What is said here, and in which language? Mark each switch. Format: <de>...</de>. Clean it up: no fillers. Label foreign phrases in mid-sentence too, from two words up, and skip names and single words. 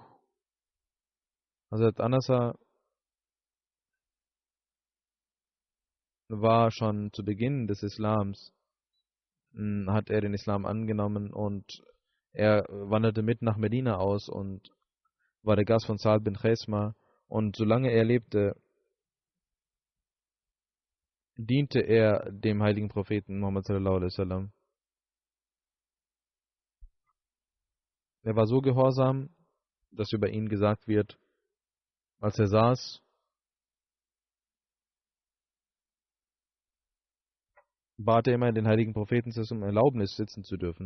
<de>Hazrat Anasa war schon zu Beginn des Islams, hat er den Islam angenommen, und er wanderte mit nach Medina aus und war der Gast von Sa'd bin Khesma, und solange er lebte, diente er dem heiligen Propheten Muhammad</de> <ar>صلى الله عليه وسلم.</ar> <de>Er war so gehorsam, dass über ihn gesagt wird, als er saß, bat er immer den heiligen Propheten um Erlaubnis, sitzen zu dürfen.</de>